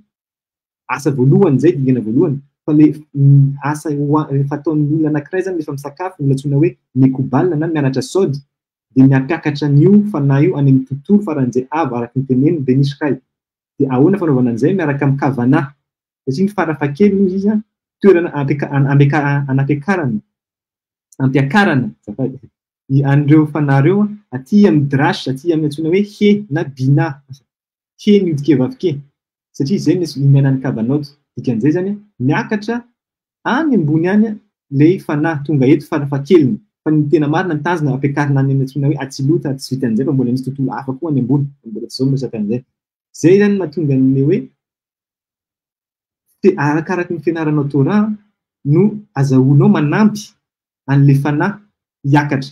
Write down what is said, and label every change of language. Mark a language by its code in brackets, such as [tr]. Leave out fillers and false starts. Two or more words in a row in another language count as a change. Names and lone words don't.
[mg] Asa voalohany zay dingana voalohany, fa le asa fataon'ny olona anankiray zany rehefa misakafo, olona antsoina hoe mekobal na mianatra sod, de miakakatra an'io fanahy io any amin'ny tontolo faran'izay avy araka ny teneniny Ben Ishrai. De ahoana fanaovana an'izay miaraka amin'ny kavana. Satria ny farafahakeliny izy toerana ampiakarana an'ireo fanareo aty amin'ny drash, aty amin'ny antsoina hoe he na bina, he miodika vavike, satria zay ny miainan'ny kavanoty. Dikan'izay zany miakatra any ambony any le fanahy tonga eto farafahakeliny, fa ny tena marina ny tanjona ampiakarina any amin'ny antsoina hoe atsilota, tsy vitan'izay fa mbola misy tontolo hafa koa any ambony, mbola tsy zao miresaka an'izay. Zay zany mahatonga ny hoe arakaraka ny fianaranao Torah no azahoanao manampy an'le fanahy hiakatra.